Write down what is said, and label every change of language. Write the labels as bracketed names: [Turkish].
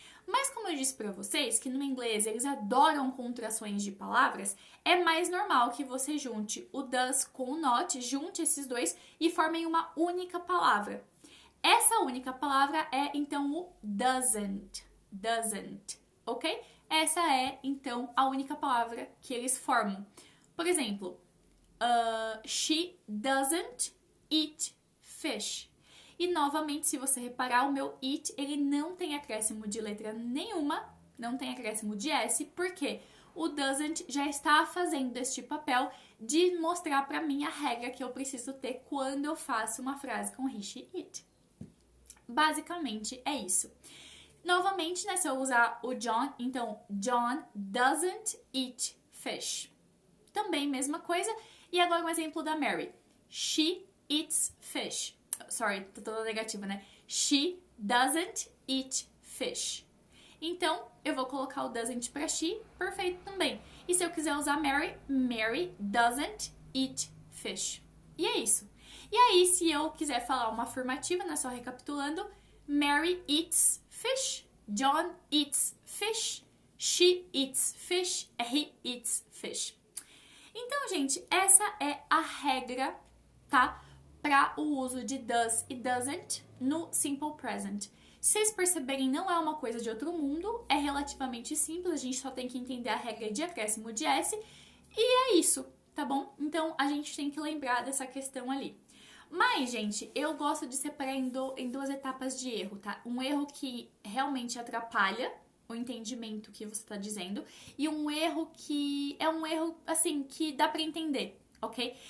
[Portuguese] Mas como eu disse pra vocês, que no inglês eles adoram contrações de palavras, é mais normal que você junte o does com o not, junte esses dois e formem uma única palavra. Essa única palavra é, então, o doesn't. Doesn't, ok? Essa é, então, a única palavra que eles formam. Por exemplo, [English] she doesn't eat fish. [Portuguese] E, novamente, se você reparar, o meu it, ele não tem acréscimo de letra nenhuma, não tem acréscimo de S, porque o doesn't já está fazendo este papel de mostrar pra mim a regra que eu preciso ter quando eu faço uma frase com he, she, it. Basicamente, é isso. Novamente, né, se eu usar o John, então, [English] John doesn't eat fish. [Portuguese] Também, mesma coisa. E agora um exemplo da Mary. [English] She eats fish. Sorry, [Portuguese] tô toda negativa, né? [English] She doesn't eat fish. [Portuguese] Então, eu vou colocar o doesn't pra she, perfeito também. E se eu quiser usar Mary, [English] Mary doesn't eat fish. [Portuguese] E é isso. E aí, se eu quiser falar uma afirmativa, né, só recapitulando, [English] Mary eats fish, John eats fish, [Portuguese] she eats fish, he eats fish. Então, gente, essa é a regra, tá? Para o uso de does e doesn't no simple present. Se vocês perceberem, não é uma coisa de outro mundo, é relativamente simples, a gente só tem que entender a regra de acréscimo de S e é isso, tá bom? Então, a gente tem que lembrar dessa questão ali. Mas, gente, eu gosto de separar em duas etapas de erro, tá? Um erro que realmente atrapalha o entendimento que você tá dizendo e um erro que é um erro, assim, que dá pra entender, ok?